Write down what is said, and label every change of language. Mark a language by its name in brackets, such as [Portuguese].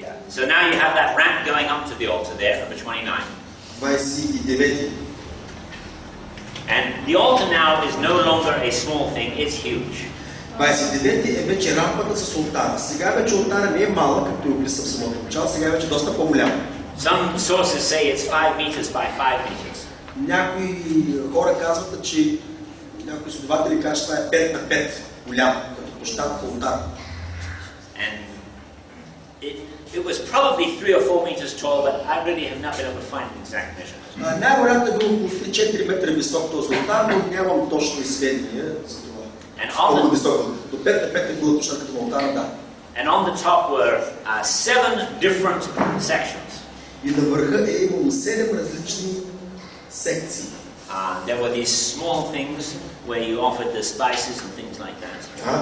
[English] So now you have that ramp going up to the altar there, number 29. 29. And the altar now is no longer a small thing, it's huge. [Bulgarian] 29 е вече рампата с олтара. Сега вече олтара не е малък, както описам в самото начало, сега вече доста по-голям. [English] Some sources say it's 5 meters by 5 meters. [Bulgarian] Някои хора казват, че някои изследователи казват, че това е 5 на 5 голям, като площад по олтар. [English] And it was probably 3 or 4 meters tall, but I really have not been able to find an exact measurement. [Bulgarian] Най-вероятно е било около 3-4 метра висок този олтар, но нямам точни сведения за това. Колко висок? До 5 на 5 е било точно като олтара, да. [English] And on the top were 7 different sections. [Bulgarian] И на върха е имало 7 различни секции. [English] There were these small things where you offered the spices and things like that.